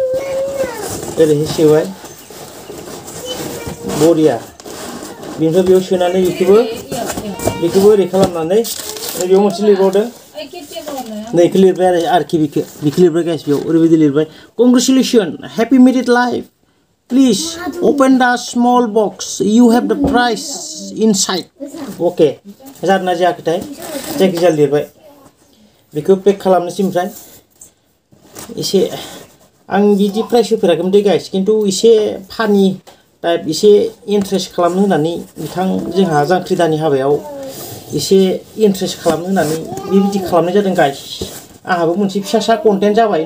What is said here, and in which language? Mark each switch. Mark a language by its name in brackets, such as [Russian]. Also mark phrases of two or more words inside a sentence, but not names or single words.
[Bodo] बरिया बेनिफ्राय बेयाव सोनानै बेखौबो ओरै खालामनानै बेयाव मोनसे लिरबावदों नै लिरबाय आरोखि बिखौ लिरबाय गाइस बेयाव ओरैबायदि लिरबाय [English] congratulation happy married life please open the small box you have the prize inside okay [Bodo] जादोंना जायाखैथाय जायखिजाया लिरबाय बेखौ पेक खालामनोसै ओमफ्राय एसे आं बिदि प्राइस होफेराखैमोन दे गाइस खिन्थु एसे [English] funny type [Bodo] एसे इन्ट्रेस्ट खालामनो होननानै बिथां जोंहा जांख्रिदानि हाबायाव एसे इन्ट्रेस्ट खालामनो होननानै बेबायदि खालामनाय जादों गाइस आंहाबो मोनसे फिसा कन्टेन्ट जाबाय